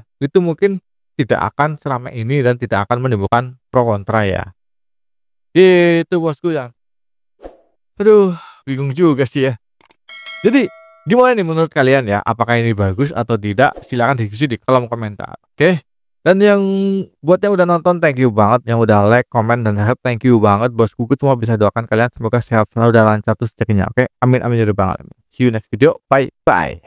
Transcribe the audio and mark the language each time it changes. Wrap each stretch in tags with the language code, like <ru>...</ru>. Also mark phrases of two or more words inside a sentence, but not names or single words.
<id>Itu mungkin tidak akan seramai ini dan tidak akan menimbulkan pro kontra ya. Itu bosku ya. Aduh, bingung juga sih ya. Jadi gimana nih menurut kalian ya? Apakah ini bagus atau tidak? Silahkan diskusi di kolom komentar. Oke. Dan yang buat yang udah nonton</id> <en>thank you</en> <id>banget, yang udah like, comment dan help</id> <en>thank you</en> <id>banget bosku. Gue cuma bisa doakan kalian semoga sehat selalu dan lancar terus rezekinya. Oke.</id> <ar>آمين آمين يا رب العالمين.</ar> <en>See you next video. Bye bye.</en>